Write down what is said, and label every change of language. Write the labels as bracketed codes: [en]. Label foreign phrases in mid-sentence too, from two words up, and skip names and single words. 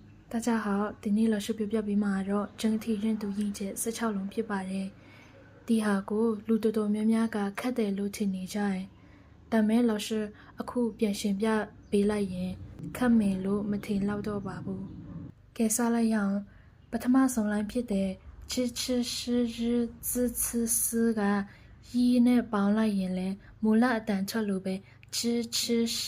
[zh] 大家好， [my] ဒီနေ့老師ပြောပြပေးမှာတော့ [zh] 整體認讀 [my] ရင်းချက်16လုံးဖြစ်ပါတယ်။ဒီဟာကိုလူတော်တော်များများကခက်တယ်လို့ထင်နေကြတယ်။ဒါမဲ့老師အခုပြန်ရှင်းပြပေးလိုက်ရင်ခက်မယ်လို့မထင်တော့တော့ ပါဘူး။ကဲစလိုက်ရအောင်ပထမဆုံးလိုင်းဖြစ်တဲ့ချစ်ချစ်ရှိရဇချစ်စကရီးနဲ့ပေါင်းလိုက်ရင်လဲမူလအတန်ထွက်လို့ပဲချစ်ချစ်ရှိ